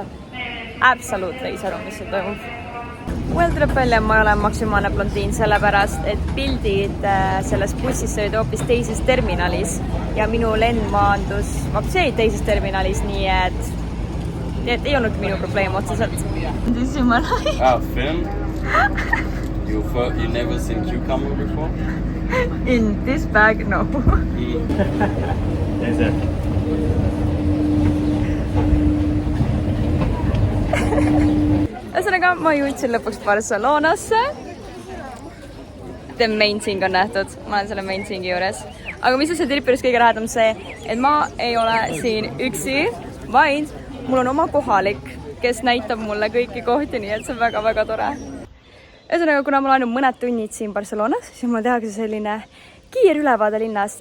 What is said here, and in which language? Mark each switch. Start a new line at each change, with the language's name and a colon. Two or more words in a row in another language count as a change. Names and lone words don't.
Estonian: Absoluutselt ei saa aru, mis see toimub. Well, tuleb välja, ma olen maksimaalne blondiin sellepärast, et pildid selles bussis olid hoopis teises terminalis ja minu lend maandus vapsee teises terminalis, nii et ei olnud minu probleem otseselt. Film?
English: You never seen cucumber before? In this bag, no.
Estonian: Ühesõnaga, ma jõudsin lõpuks Barcelonasse.
English: The main thing
Estonian: on nähtud. Ma olen selle
English: main thingi
Estonian: juures. Aga mis on see tripperist kõige lähedam see, et ma ei ole siin üksi, vaid mul on oma kohalik, kes näitab mulle kõiki kohti, nii et see on väga-väga tore. Ühesõnaga, kuna mul on ainult mõned tunnid siin Barcelonas, siis mul tehakse selline kiir ülevaade linnast.